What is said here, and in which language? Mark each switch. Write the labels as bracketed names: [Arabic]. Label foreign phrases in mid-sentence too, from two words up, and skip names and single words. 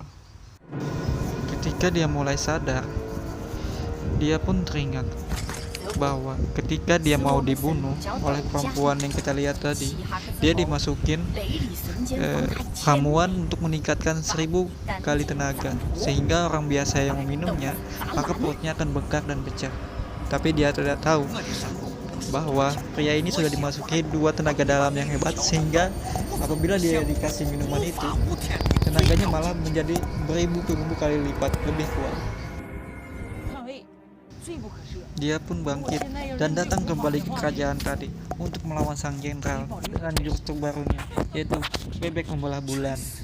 [Indonesian] Ketika dia mulai sadar, dia pun teringat bahwa ketika dia mau dibunuh oleh perempuan yang kita lihat tadi, dia dimasukin ramuan untuk meningkatkan 1000 kali tenaga, sehingga orang biasa yang meminumnya maka perutnya akan bengkak dan pecah. Tapi dia tidak tahu bahwa pria ini sudah dimasuki 2 tenaga dalam yang hebat, sehingga apabila dia dikasih minuman itu, tenaganya malah menjadi beribu-ribu kali lipat lebih kuat. [Chinese] 抗魏罪不可赦。 [Indonesian] Dia pun bangkit dan datang kembali ke kerajaan tadi untuk melawan sang jenderal dengan jurus terbarunya, yaitu bebek membelah bulan.